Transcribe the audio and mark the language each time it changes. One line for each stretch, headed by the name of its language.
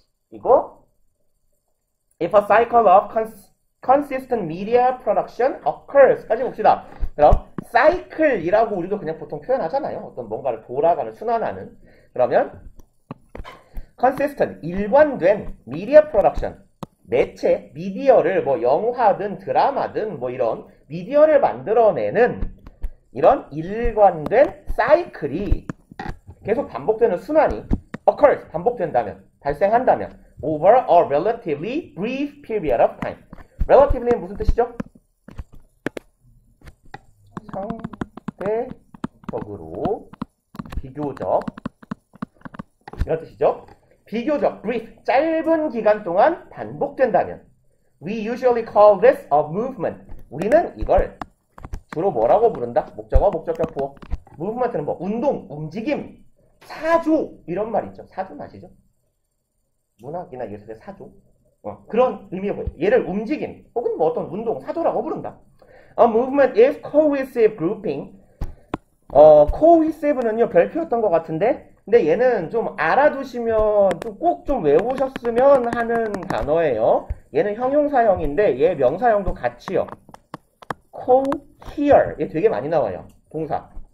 Korean: 이거
English: if a cycle of consistent media production occurs
Korean: 까지 봅시다. 그럼 cycle이라고 우리도 그냥 보통 표현하잖아요. 어떤 뭔가를 돌아가는, 순환하는. 그러면 consistent, 일관된 media production, 매체, 미디어를 뭐 영화든 드라마든 뭐 이런 미디어를 만들어내는 이런 일관된 사이클이 계속 반복되는 순환이 occurs, 반복된다면, 발생한다면
English: over a relatively brief period of time.
Korean: relatively는 무슨 뜻이죠? 상대적으로, 비교적 이런 뜻이죠. 비교적,
English: brief,
Korean: 짧은 기간 동안 반복된다면
English: we usually call this a movement.
Korean: 우리는 이걸 주로 뭐라고 부른다? 목적어, 목적격, 부호. movement는 뭐 운동, 움직임, 사조 이런 말 있죠. 사조 아시죠? 문학이나 예술의 사조. 그런 의미가 뭐예요? 얘를 움직임 혹은 뭐 어떤 운동, 사조라고 부른다.
English: A movement is cohesive grouping.
Korean: cohesive는요 별표였던 것 같은데, 근데 얘는 좀 알아두시면 꼭 좀 외우셨으면 하는 단어예요. 얘는 형용사형인데 얘 명사형도 같이요. cohere. 얘 되게 많이 나와요. 동사.